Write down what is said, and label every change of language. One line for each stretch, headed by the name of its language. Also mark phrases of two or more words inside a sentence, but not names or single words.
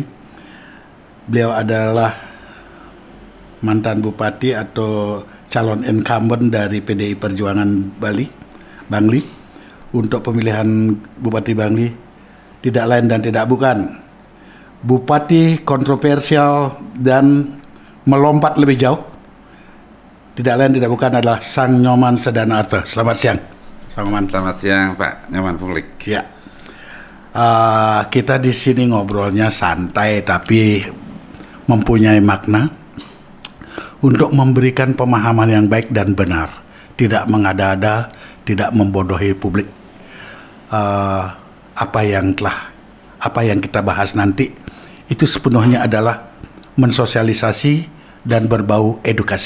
Indonesian: Beliau adalah mantan bupati atau calon incumbent dari PDI Perjuangan Bangli untuk pemilihan Bupati Bangli, tidak lain dan tidak bukan bupati kontroversial dan melompat lebih jauh, tidak lain tidak bukan adalah Sang Nyoman Sedana Arta. Selamat siang, Sang Nyoman. Selamat siang, Pak Nyoman Punglik. Ya, kita di sini ngobrolnya santai tapi mempunyai makna untuk memberikan pemahaman yang baik dan benar, tidak mengada-ada, tidak membodohi publik. Apa yang kita bahas nanti itu sepenuhnya adalah mensosialisasi dan berbau edukasi.